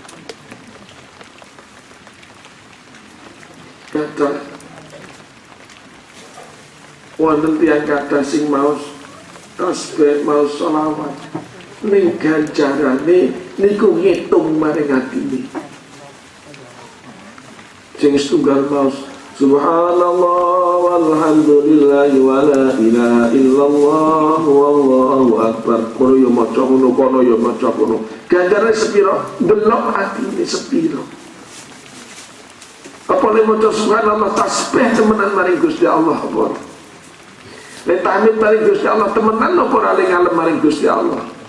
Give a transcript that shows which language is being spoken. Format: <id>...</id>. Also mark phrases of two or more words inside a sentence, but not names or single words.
<jv>Kata wonten tiyang kathah sing maos tasbih maos selawat ning ganjarane niku ngitung maring atine.</jv> <ar>Sing setunggal maos سبحان الله والحمد لله ولا إله إلا الله والله أكبر.</ar> <jv>Kono yo maca ngono, kono yo maca ngono. Ganjarane sepiro? Delok atine sepiro. Apa le maca subhanallah tasbih temenan maring Gusti Allah apa? Le tahmid maring Gusti Allah temenan apa ora le ngalem maring Gusti Allah?</jv>